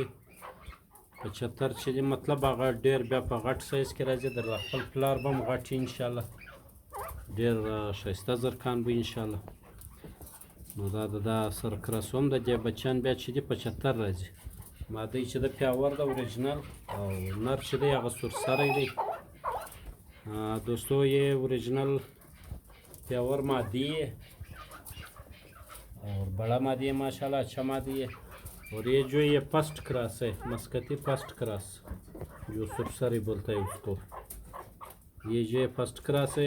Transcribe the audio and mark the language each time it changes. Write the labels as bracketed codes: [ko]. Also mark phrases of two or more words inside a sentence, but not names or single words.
[ps] 75 چې دی مطلب هغه ډېر بیا په غټ سایز کې راځي. د خپل پلار به هم غټ انشاءالله، ډېر ښایسته زرکان به انشاءالله. نو دا د دا سره کراسوم د دې بچیان بیا چې دي 75 راځي. ماده چې د پیاور د اوریجنل او نر چې دی هغه سورسری دی. [ur] دوستو یہ [en] original pure [ur] مادی ہے اور بڑا مادی ہے ماشاءاللہ، اچھا مادی ہے. اور یہ جو یہ [en] first cross [ur] ہے، مسقطی [en] first cross [ur] جو سرسری بولتا ہے اسکو، یہ جو [en] first cross [ur] ہے.